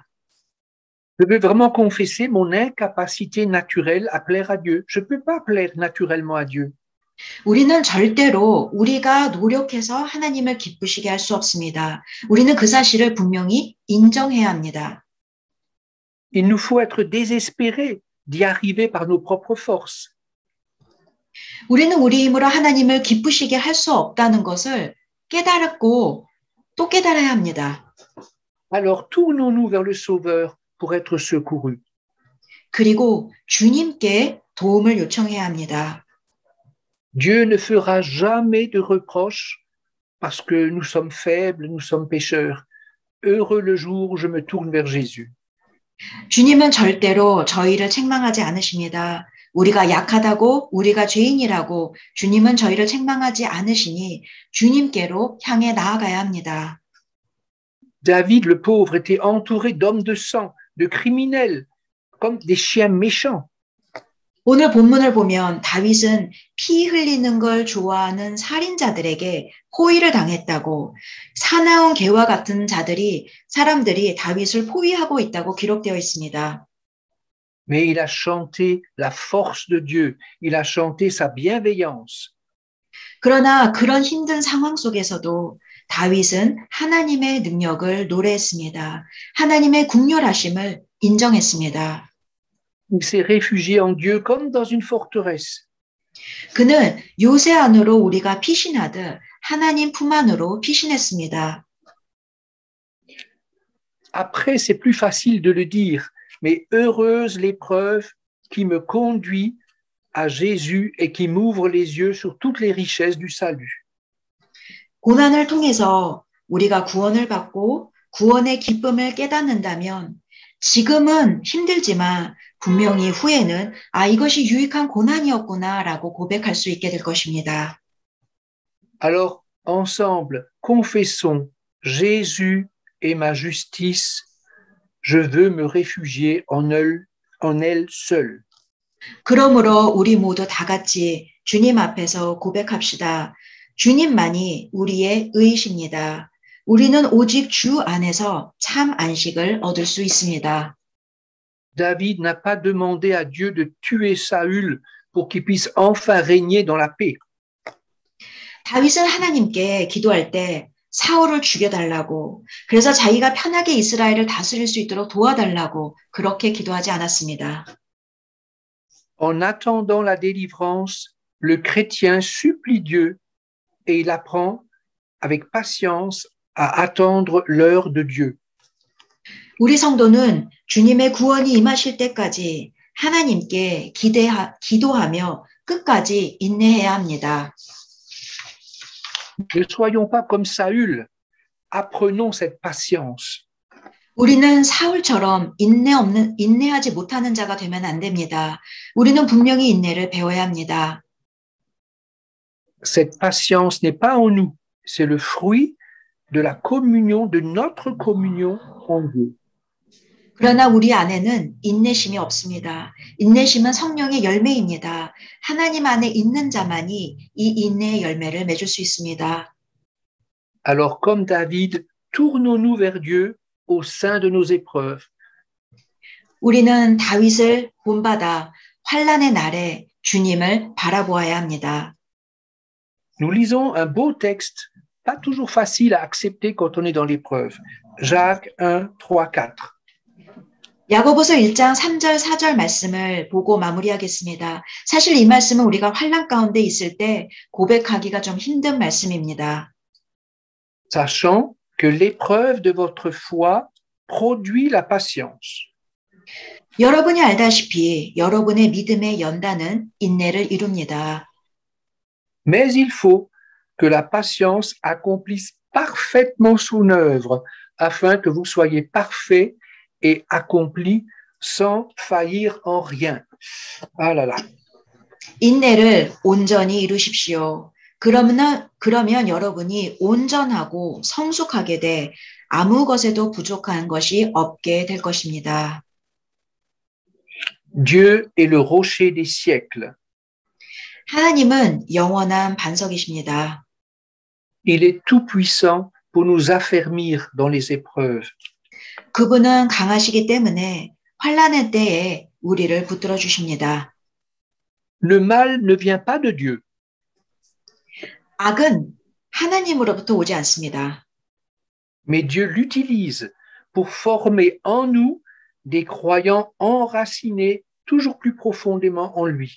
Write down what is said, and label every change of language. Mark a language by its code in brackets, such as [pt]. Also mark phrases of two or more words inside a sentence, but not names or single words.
[fr] Je veux vraiment confesser mon incapacité naturelle à plaire à Dieu. Je ne peux pas plaire naturellement à Dieu. [ko] 우리는 절대로 우리가 노력해서 하나님을 기쁘시게 할 수 없습니다. 우리는 그 사실을 분명히 인정해야 합니다. [fr] Il nous faut être désespérés d'y arriver par nos propres forces. [ko] 우리는 우리 힘으로 하나님을 기쁘시게 할 수 없다는 것을 깨달았고 또 깨달아야 합니다. [fr] Alors tournons-nous vers le Sauveur pour être secourus. [ko] 그리고 주님께 도움을 요청해야 합니다. [fr] Dieu ne fera jamais de reproches parce que nous sommes faibles, nous sommes pécheurs. Heureux le jour où je me tourne vers Jésus. [ko] 주님은 절대로 저희를 책망하지 않으십니다. 우리가 약하다고, 우리가 죄인이라고 주님은 저희를 책망하지 않으시니 주님께로 향해 나아가야 합니다. [fr] David, le pauvre, était entouré d'hommes de sang, de criminels, comme des chiens méchants. [ko] 오늘 본문을 보면 다윗은 피 흘리는 걸 좋아하는 살인자들에게 포위를 당했다고, 사나운 개와 같은 사람들이 다윗을 포위하고 있다고 기록되어 있습니다. [fr] Mais il a chanté la force de Dieu. Il a chanté sa bienveillance. [ko] 그러나 그런 힘든 상황 속에서도 다윗은 하나님의 능력을 노래했습니다. 하나님의 국률하심을 인정했습니다. [fr] Il s'est réfugié en Dieu comme dans une forteresse. [ko] 그는 요새 안으로 우리가 피신하듯 하나님 품 안으로 피신했습니다. [fr] Après, c'est plus facile de le dire, mais heureuse l'épreuve qui me conduit à Jésus et qui m'ouvre les yeux sur toutes les richesses du salut. [ko] 고난을 통해서 우리가 구원을 받고 구원의 기쁨을 깨닫는다면 지금은 힘들지만 분명히 후에는 이것이 유익한 고난이었구나라고 고백할 수 있게 될 것입니다. [fr] Alors, ensemble, confessons, Jésus est ma justice, je veux me réfugier en elle seule. [ko] 그러므로 우리 모두 다 같이 주님 앞에서 고백합시다. 주님만이 우리의 의이십니다. 우리는 오직 주 안에서 참 안식을 얻을 수 있습니다. [fr] David n'a pas demandé à Dieu de tuer Saül pour qu'il puisse enfin régner dans la paix. [ko] 다윗은 하나님께 기도할 때 사울을 죽여달라고, 그래서 자기가 편하게 이스라엘을 다스릴 수 있도록 도와달라고 그렇게 기도하지 않았습니다. [fr] En attendant la délivrance, le chrétien supplie Dieu et il apprend avec patience à attendre l'heure de Dieu. [ko] 우리 성도는 주님의 구원이 임하실 때까지 하나님께 기도하며 끝까지 인내해야 합니다. [fr] Ne soyons pas comme Saül, apprenons cette patience. [ko] 우리는 사울처럼 인내하지 못하는 자가 되면 안 됩니다. 우리는 분명히 인내를 배워야 합니다. [fr] Cette patience n'est pas en nous, c'est le fruit de la communion, de notre communion en Dieu. [ko] 그러나 우리 안에는 인내심이 없습니다. 인내심은 성령의 열매입니다. 하나님 안에 있는 자만이 이 인내의 열매를 맺을 수 있습니다. [fr] Alors, comme David, tournons-nous vers Dieu au sein de nos épreuves. [ko] 우리는 다윗을 본받아 환난의 날에 주님을 바라보아야 합니다. [fr] Nous lisons un beau texte, pas toujours facile à accepter quand on est dans l'épreuve. Jacques 1, 3, 4. [ko] 야고보서 1장 3절 4절 말씀을 보고 마무리하겠습니다. 사실 이 말씀은 우리가 환난 가운데 있을 때 고백하기가 좀 힘든 말씀입니다. [fr] Sachant que l'épreuve de votre foi produit la patience. [ko] 여러분이 알다시피 여러분의 믿음의 연단은 인내를 이룹니다. [fr] Mais il faut que la patience accomplisse parfaitement son œuvre afin que vous soyez parfaits et accomplis sans faillir en rien. Ah là là. [ko] 인내를 온전히 이루십시오. 그러면 여러분이 온전하고 성숙하게 돼 아무 것에도 부족한 것이 없게 될 것입니다. [fr] Dieu est le rocher des siècles. [ko] 하나님은 영원한 반석이십니다. [fr] Il est tout-puissant pour nous affermir dans les épreuves. [ko] 그분은 강하시기 때문에 환난의 때에 우리를 붙들어 주십니다. [fr] Le mal ne vient pas de Dieu. [ko] 악은 하나님으로부터 오지 않습니다. [fr] Mais Dieu l'utilise pour former en nous des croyants enracinés toujours plus profondément en lui.